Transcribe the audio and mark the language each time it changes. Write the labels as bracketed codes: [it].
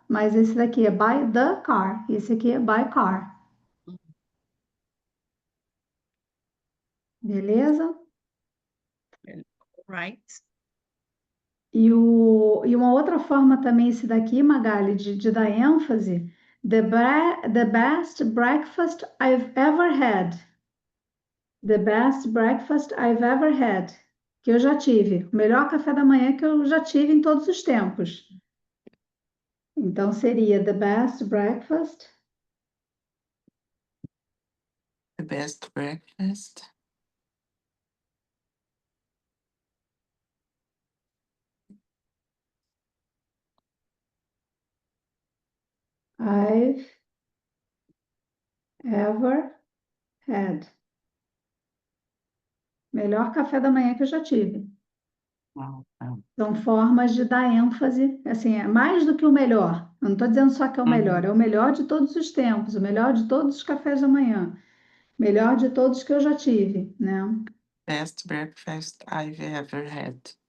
[pt] Mas esse daqui é [en] by the car, [pt] esse aqui é [en] by car, [pt] beleza? [en] Right. [pt] E uma outra forma também esse daqui, Magali, de dar ênfase, [en] the best breakfast I've ever had. The best breakfast I've ever had. [pt] Que eu já tive. O melhor café da manhã que eu já tive em todos os tempos. Então seria [en] the best breakfast The best breakfast. I've ever had. [pt] Melhor café da manhã que eu já tive. [en] Wow, wow. [pt] São formas de dar ênfase, assim, é mais do que o melhor. Eu não estou dizendo só que é Uhum. o melhor de todos os tempos, o melhor de todos os cafés da manhã, melhor de todos que eu já tive, né? [en] Best breakfast I've ever had.